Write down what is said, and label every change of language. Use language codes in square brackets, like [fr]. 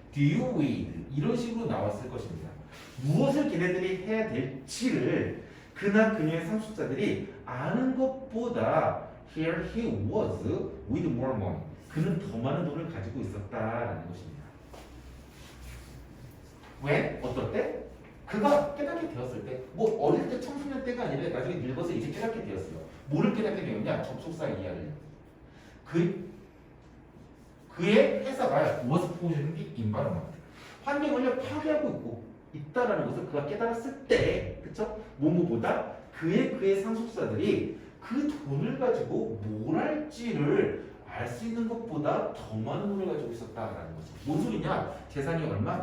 [en] deal with [ko] 이런 식으로 나왔을 것입니다. 무엇을 걔네들이 해야 될지를 그나 그녀의 상속자들이 아는 것보다 [en] here he was with more money. [ko] 그는 더 많은 돈을 가지고 있었다라는 것입니다. 왜? 어떨 때? 그가 깨닫게 되었을 때, 뭐 어릴 때 청소년 때가 아니라 나중에 늙어서 이제 깨닫게 되었어요. 뭐를 깨닫게 되었냐? 접속사 이하를. 그의 회사가 [en] was poisoning the environment. [ko] 환경을 파괴하고 있다라는 것을 그가 깨달았을 때, 그쵸? 뭐뭐보다 그의 상속자들이 그 돈을 가지고 뭘 할지를 알 수 있는 것보다 더 많은 돈을 가지고 있었다라는 거죠. 뭔 소리냐? 재산이 얼마?